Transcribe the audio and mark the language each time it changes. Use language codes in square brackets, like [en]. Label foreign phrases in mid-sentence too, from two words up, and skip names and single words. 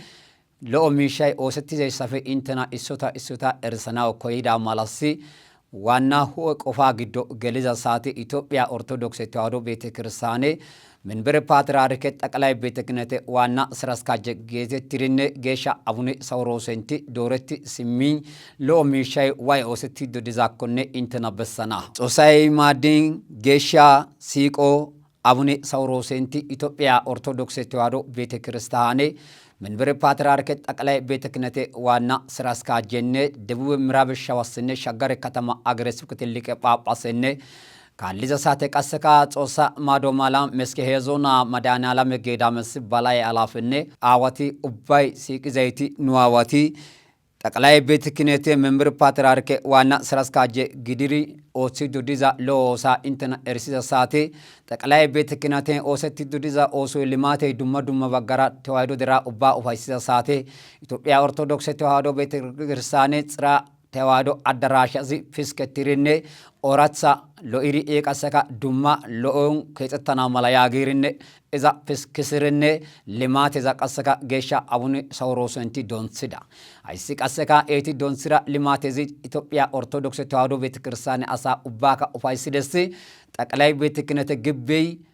[wal] ለኦሚሻይ ኦሰቲዛይሳፈ ኢንተና ኢሶታ አርሰናው ኮይዳ ማላሲ ዋና ሆ ቆፋ ግዶ ገሊዛ ሳቲ ኢትዮጵያ ኦርቶዶክስ ተዋሕዶ ቤተክርስቲያን መንበረ ፓትርያርክ ጠቅላይ ቤተ ክህነት ዋና ስራ አስኪያጅ ጌቴትሪኔ ጌሻ አቡነ ሳውሮሰንቲ ዶረቲ ሲሚኝ ሎሚሻይ ዋይ ኦሰቲ ዶዲዛኮኔ ኢንተናበሰና ጾሳይ ማዲን ጌሻ ሲቆ አቡነ ሳውሮሰንቲ ኢትዮጵያ ኦርቶዶክስ ተዋሕዶ ቤተ ክርስቲያን መንበረ ፓትርያርክ ጠቅላይ ቤተ ክህነት ዋና ስራ አስኪያጅ ደቡብ ምዕራብ ሸዋስኔ ሸገር ከተማ አገረ ስብከት ሊቀ ጳጳስኔ ካልሊዛ ሳተ ቀሰካ ጾሳ ማዶማላ መስከ ሄዞና ማዳናላ መገዳ መስ ባላይ አላፍኔ አዋቲ ኡባይ ሲቅዛይቲ ኑዋዋቲ ጠቅላይ ቤተ ክህነት መንበረ ፓትርያርክ ዋና ስራ አስኪያጅ ግድሪ ኦሲ ዱዲዛ ሎሳ ኢንተና ኤርሲዛ ሳቴ ጠቅላይ ቤተ ክህነት ኦሰቲ ዱዲዛ ኦሶ ልማቴ ዱማ ባጋራ ተዋሕዶ ደራ ኡባ ኡፋይሲዛ ሳቴ ኢትዮጵያ ኦርቶዶክስ ተዋሕዶ ቤተ ክርስቲያን ጽራ ተዋሕዶ አዳራሽ እዚ ፍስከትሪኔ ኦራትሳ ሎኢሪ ኤቀሰካ ዱማ ሎኦን ከጸተና ማላ ያገሪኔ እዛ ፍስክስርኔ ልማት እዛ ቀሰካ ጌሻ አቡነ ሳውሮሰንቲ ዶንሲዳ አይሲ ቀሰካ ኤቲ ዶንሲራ ልማት እዚ ኢትዮጵያ ኦርቶዶክስ ተዋሕዶ ቤተክርስቲያን አሳ ኡባካ ኡፋይሲደስ ጠቅላይ ቤተ ክህነት ግቤይ